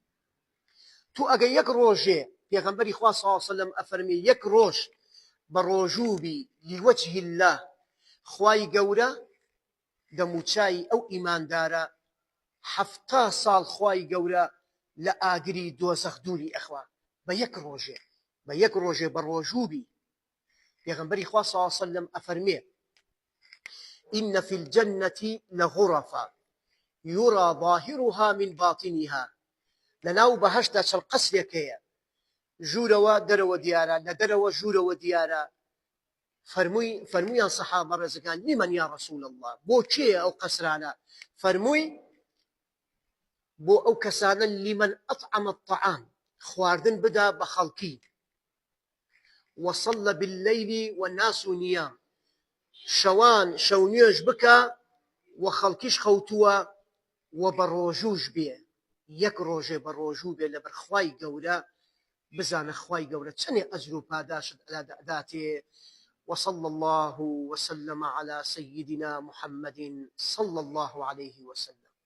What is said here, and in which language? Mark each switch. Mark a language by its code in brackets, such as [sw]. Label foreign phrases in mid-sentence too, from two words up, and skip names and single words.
[ckb] تو ئەگە یەک ڕۆژێ پێغەمبەری خوا [ar] صلی الله علیه وسلم [ckb] ئەفەرمێ یەک ڕۆژ بە ڕۆژوو بی [ar] لیوەجه الله [ckb] خوای گەورە دەموچای ئەو ئیماندارە حەفتا ساڵ خوای گەورە لە ئاگری دۆزەخ دووری ئەخوا بە یەک ڕۆژێ. بە یەک ڕۆژێ بە ڕۆژووبی پێغەمبەری خوا [ar] صلی الله علیه وسلم [ckb] ئەفەرمێ إن [ar] في الجنة لغرفا يرى ظاهرها من باطنها [ckb] لەناو بەهەشتا چەند قەسرێکەیە ژوورەوە دەرەوە دیارە لە دەرەوە ژوورەوە دیارە فەرموویان سەحابە ڕێزەکان [ar] لمن یا رسول الله [ckb] بۆ کێیە ئەو قەسرانە فەرمووی بۆ ئەو کەسانە [ar] لمن أطعم الطعام [ckb] خواردن بدا بە خەڵکی [ar] وصل بالليل والناس نيام [ckb] شەوان شەو نوێژ بکە و خەڵکیش خەوتووە و بە ڕۆژووش بێ یەک ڕۆژێ بە ڕۆژوو بێ لەبەر خوای گەورە بزانە خوای گەورە چەندێ ئەجر و پاداشت داتێ [ar] وصلى الله وسلم على سيدنا محمد صلى الله عليه وسلم